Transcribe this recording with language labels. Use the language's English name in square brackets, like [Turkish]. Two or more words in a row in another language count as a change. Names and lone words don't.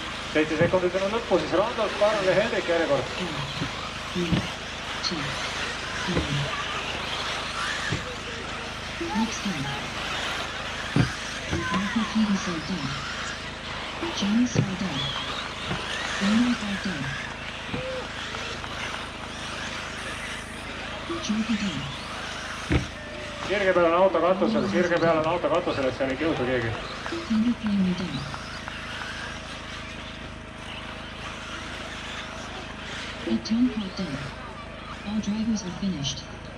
[Estonian] 7 sekundit on lõppu, siis Randolph, Karl ja Hendrik järjekord. 4, 3, 2, 1. [English] Next time. Marco Peter Sardin. Jenny Sardin. Lena Sardin. Joe Biden. [Estonian] Sirge peal on auto katusel, sirge peal on auto katusel, et seal ei kiusa keegi. [English] Henry Player done. At Tom Caught done. All drivers are finished.